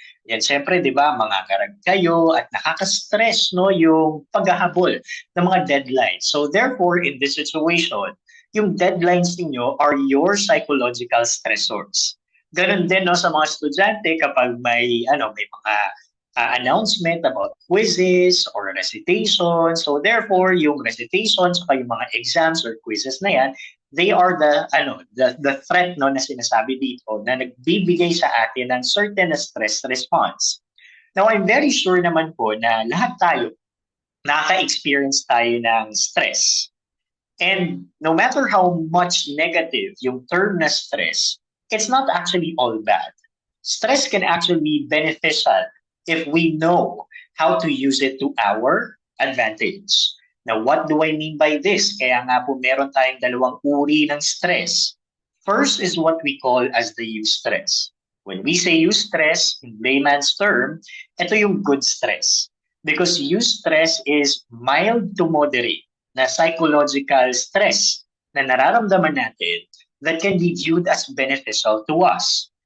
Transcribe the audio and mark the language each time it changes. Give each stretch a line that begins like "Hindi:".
Filipino: Yan, siyempre, di ba, mga karag kayo at nakaka-stress no, yung paghahabol ng mga deadlines.
English: So therefore, in this situation, yung deadlines niyo are your psychological stressors.
Filipino: Ganun din no, sa mga estudyante kapag may mga announcement about quizzes or recitation.
English: So therefore,
Filipino: yung recitations, saka yung mga exams or quizzes na yan,
English: they are the threat
Filipino: no na sinasabi dito na nagbibigay sa atin ng
English: certain stress response. Now, I'm very sure
Filipino: naman po na lahat tayo nakaka-experience tayo
English: ng stress. And no matter how much negative yung term na stress, it's not actually all bad. Stress can actually be beneficial if we know how to use it to our advantage. Now, what do I mean by this?
Filipino: Kaya nga po meron tayong dalawang uri ng stress.
English: First is what we call as the eustress. When we say eustress, in layman's term,
Filipino: ito yung
English: good stress. Because eustress is mild to moderate na psychological stress
Filipino: na nararamdaman natin
English: that can be viewed as beneficial to us.